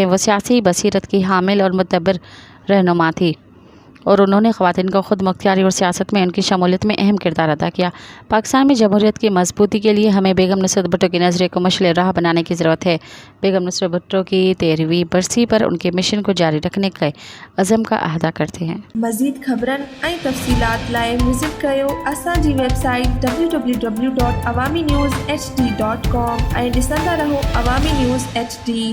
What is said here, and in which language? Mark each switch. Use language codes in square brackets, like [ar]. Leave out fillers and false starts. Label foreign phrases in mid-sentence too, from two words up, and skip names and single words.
[ur] وہ سیاسی بصیرت کی حامل اور مدبر رہنما تھی اور انہوں نے خواتین کو خود مختاری اور سیاست میں ان کی شمولیت میں اہم کردار ادا کیا۔ پاکستان میں جمہوریت کی مضبوطی کے لیے ہمیں بیگم نصرت بھٹو کی نظریے کو مشعل راہ بنانے کی ضرورت ہے۔ بیگم نصرت بھٹو کی 13ویں برسی پر ان کے مشن کو جاری رکھنے کے عزم کا احاطہ کرتے ہیں۔ [sd] مزید خبرن ऐं तफ़सीलात लाइ विज़िट कयो असांजी वेबसाइट www.awamiNewsHD.com ऐं ॾिसंदा रहो अवामी न्यूज़ HD।